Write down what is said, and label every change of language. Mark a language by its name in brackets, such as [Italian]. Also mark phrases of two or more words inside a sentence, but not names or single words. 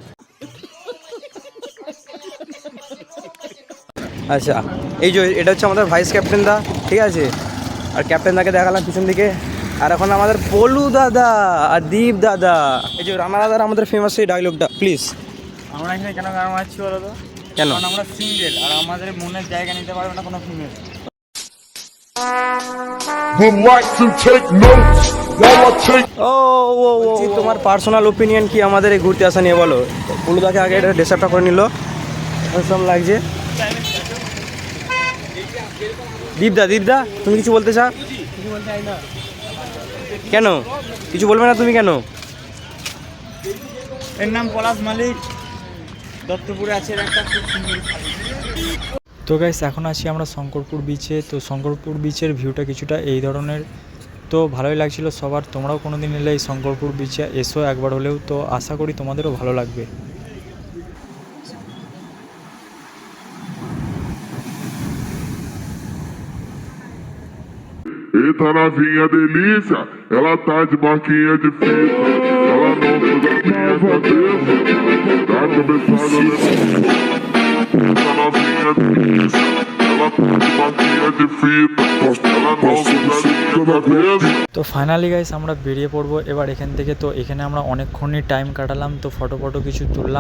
[Bangla] আচ্ছা, এই যে এটা হচ্ছে আমাদের ভাইস ক্যাপ্টেন দা, ঠিক আছে? আর ক্যাপ্টেন দাকে দেখালাম পিছন দিকে। আর এখন আমাদের পলু দাদা আর দীপ দাদা। এই যে রানা দাদার আমাদের ফেমাস এই ডায়লগটা প্লিজ। আমরা এখানে কেন গান মারছি বলো তো? কেন? কারণ আমরা সিঙ্গেল, আর আমাদের মনের জায়গা নিতে পারবে না কোনো ফিমেল। [English] would like to take notes while I take [Bangla] ও ও ও তোমার [English] personal opinion [Bangla] কি আমাদের এই ঘুরতে আসা নিয়ে বলো? পলু দাকে আগে এটা ড্রেসআপটা করে নিল, সব লাগছে। দীপদা তুমি কিছু বলতে চাও? কেন কিছু বলবে না তুমি কেন? এর নাম পলাশ মালিক, দত্তপুরে আছে একটা খুব সুন্দর। তো গাইস, এখন আছি আমরা শঙ্করপুর বিচে। তো শঙ্করপুর বিচের ভিউটা কিছুটা এই ধরনের। তো ভালোই লাগছিল সবার। তোমরাও কোনো দিন এলে এই শঙ্করপুর বিচে এসো একবার হলেও। তো আশা করি তোমাদেরও ভালো লাগবে। [Portuguese] Eita novinha delícia, ela tá de marquinha de fita. Ela não usa minha cabeça, tá começando a Eita novinha delícia, ela tá de marquinha de fita. Ela não usa minha cabeça. [Bangla] তো [English] finally guys [Bangla] আমরা বেরিয়ে পড়বো এবার এখান থেকে। তো এখানে আমরা অনেকক্ষণই টাইম কাটালাম, তো ফটো কিছু তুললাম।